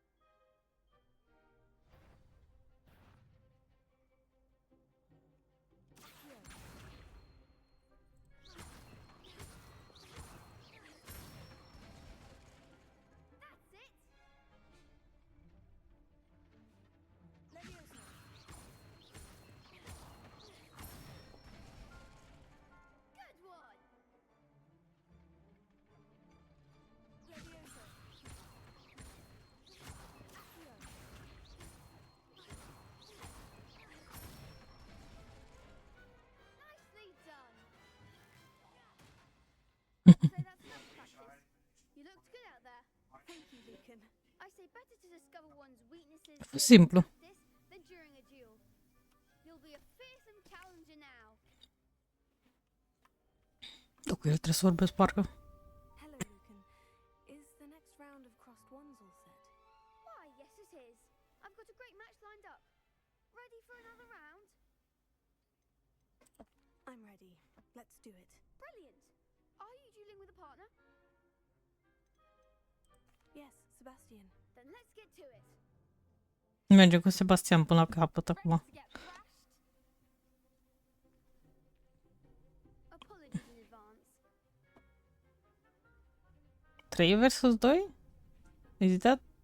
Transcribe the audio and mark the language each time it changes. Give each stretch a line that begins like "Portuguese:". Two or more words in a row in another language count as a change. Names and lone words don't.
English: That's it! Leviosa. Good one! Leviosa. Accio. Nicely done! So that's enough practice. You looked good out there. Thank you, Lucan. I say better to discover one's weaknesses
Romanian: Simplu.
English: during practice than during a duel. You'll be a fearsome challenger now.
Romanian: Da, cu el trebuie să vorbesc parcă.
English: Hello, Lucan. Is the next round of crossed ones all set? Why, yes it is. I've got a great match lined up. Ready for another round? I'm ready. Let's do it. Brilliant. Are you dueling with a partner? Yes, Sebastian. Then let's get to it.
Romanian: Merge cu Sebastian până la capăt acum.
English: Ready to get thrashed? Apologies in advance. 3 versus 2?
Romanian: Ezitat?